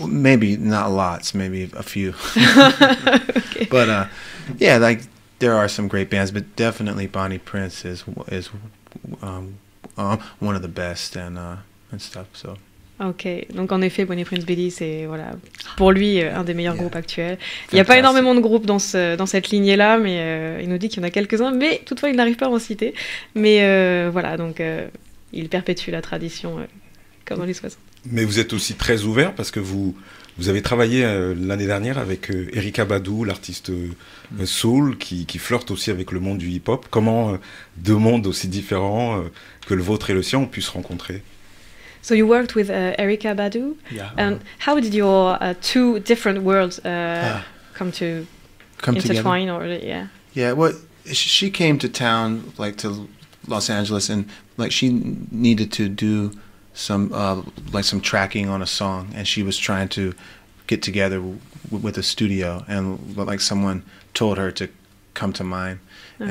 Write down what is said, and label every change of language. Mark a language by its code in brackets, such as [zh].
[en] Maybe not lots, maybe a few. Okay. But yeah, like there are some great bands, but definitely Bonnie Prince is one of the best and stuff. So. [fr] Ok, donc en effet, Bonnie Prince Billy, c'est voilà, pour lui un des meilleurs groupes actuels. Il n'y a pas énormément de groupes dans cette lignée-là, mais il nous dit qu'il y en a quelques-uns, mais toutefois il n'arrive pas à en citer. Mais voilà, donc il perpétue la tradition comme dans les 60. Mais vous êtes aussi très ouvert parce que vous avez travaillé l'année dernière avec Erykah Badu, l'artiste soul, qui flirte aussi avec le monde du hip-hop. Comment deux mondes aussi différents que le vôtre et le sien ont pu se rencontrer? [en] So you worked with Erykah Badu, Yeah. and how did your two different worlds come intertwine? Or yeah. Yeah, well, she came to town, like to Los Angeles, and like she needed to do some like some tracking on a song, and she was trying to get together with a studio, and like someone told her to come to mine, okay.